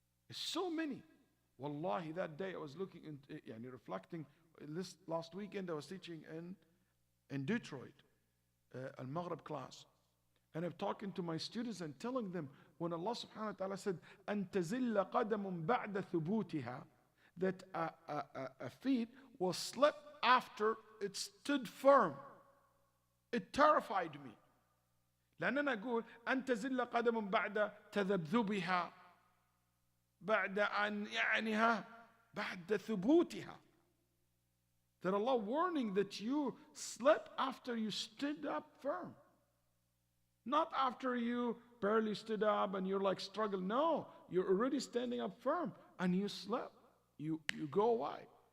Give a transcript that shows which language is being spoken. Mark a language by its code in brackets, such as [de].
[en] It's so many. Wallahi, that day I was looking into, reflecting, this last weekend I was teaching in Detroit, Al-Maghrib class. And I'm talking to my students and telling them, when Allah subhanahu wa ta'ala said, [ar] أَن تَزِلَّ قَدَمٌ بَعْدَ ثُبُوتِهَا, [en] that a feet will slip after it stood firm. It terrified me. [ar] لأننا نقول أن تزل قدم بعد تذبذبها بعد أن بعد ثبوتها. [en] That Allah warning that you slept after you stood up firm. Not after you barely stood up and you're like struggling. No, you're already standing up firm and you slept. You go away.